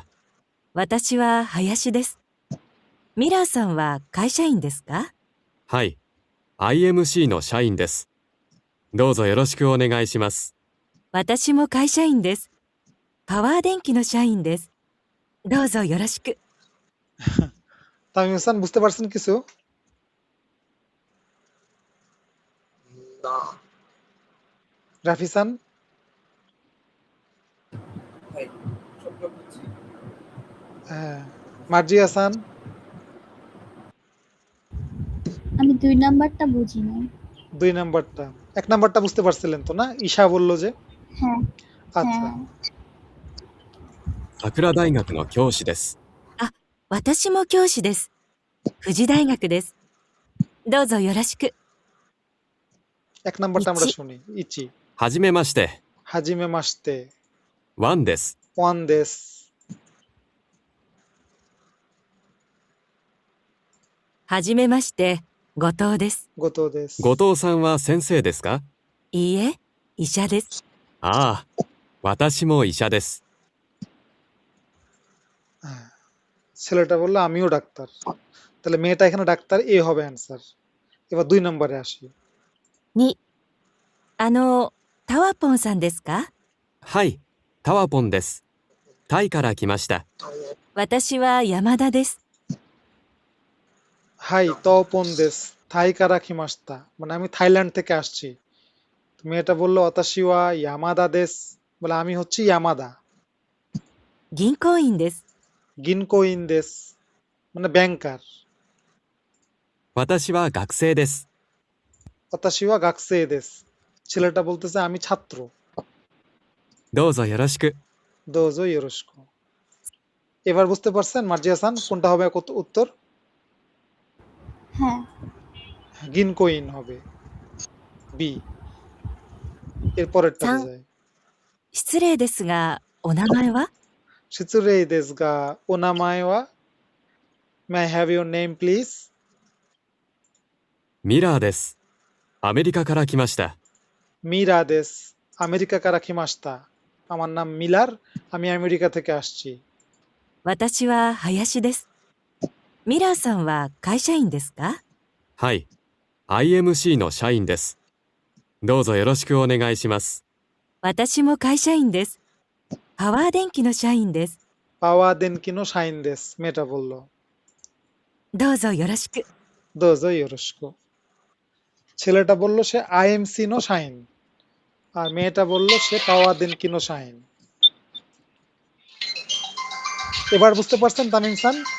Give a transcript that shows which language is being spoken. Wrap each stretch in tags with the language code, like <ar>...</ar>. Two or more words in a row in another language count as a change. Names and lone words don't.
<ja>私は林です。ミラーさんは会社員ですか？はい、IMC の社員です。どうぞよろしくお願いします。私も会社員です。パワー電機の社員です。どうぞよろしく。</ja> <bn>তামিম হাসান বুঝতে পারছেন কিছু? না। রাফিসান? ভাই সবটা বুঝছি। হ্যাঁ। মার্জি হাসান? আমি 2 নাম্বারটা বুঝি নাই। 2 নাম্বারটা। 1 নাম্বারটা বুঝতে পারছিলেন তো না? ঈশা বলল যে। হ্যাঁ, আচ্ছা। হ্যাঁ।</bn> <ja>桜大学の教師です。あ、私も教師です。富士大学です。どうぞよろしく。</ja> <bn>1 নাম্বারটা আমরা 1、 শুনি। ইচি।</bn> <ja>はじめまして、はじめまして. ワンです。ワンです. はじめまして、後藤です。後藤です. 後藤さんは先生ですか？いいえ、医者です。ああ、私も医者です。</ja> <bn>হ্যাঁ। ছেলেটা বলল আমিও ডাক্তার। তাহলে মেয়েটা এখানে ডাক্তার, এ হবে অ্যান্সার। এবার 2 নম্বরে আসি।</bn> <ja>2、タワポンさんですか？はい、タワポンです。タイから来ました。私は山田です。はい、タワポンです、タイから来ました,</ja> <bn>মানে আমি থাইল্যান্ড থেকে আসছি। তো মেয়েটা বললো</bn> <ja>私は山田です,</ja> <bn>বলে আমি হচ্ছি ইয়ামাদা।</bn> <ja>銀行員です。銀行員です</ja> <bn>মানে ব্যাংকার।</bn> <ja>私は学生です。私は学生です,</ja> <bn>ছেলেটা বলতেছে আমি ছাত্র।</bn> <ja>どうぞよろしく。どうぞよろしく.</ja> <bn>এবার বুঝতে পারছেন মার্জি হাসান কোনটা হবে উত্তর? হ্যাঁ, গিনকোইন হবে, বি। এরপরেরটাতে 3、 যায়।</bn> <ja>失礼ですが、お名前は？失礼ですが、お名前は,</ja> <en>May I have your name please?</en> <ja>ミラーです。アメリカから来ました。ミラーです、アメリカから来ました,</ja> <bn>আমার নাম মিলার, আমি আমেরিকা থেকে আসছি।</bn> <ja>私は林です。ミラーさんは会社員ですか？はい、IMC の社員です。どうぞよろしくお願いします。私も会社員です。パワー電機の社員です。パワー電機の社員です,</ja> <bn>মেয়েটা বলল।</bn> <ja>どうぞよろしく。どうぞよろしく.</ja> <bn>ছেলেটা বলল সে</bn> <ja>IMCの社員,</ja> <bn>আর মেয়েটা বলল সে</bn> <ja>パワー電機の社員.</ja> <bn>এবার বুঝতে পারছেন তামিম খান?</bn>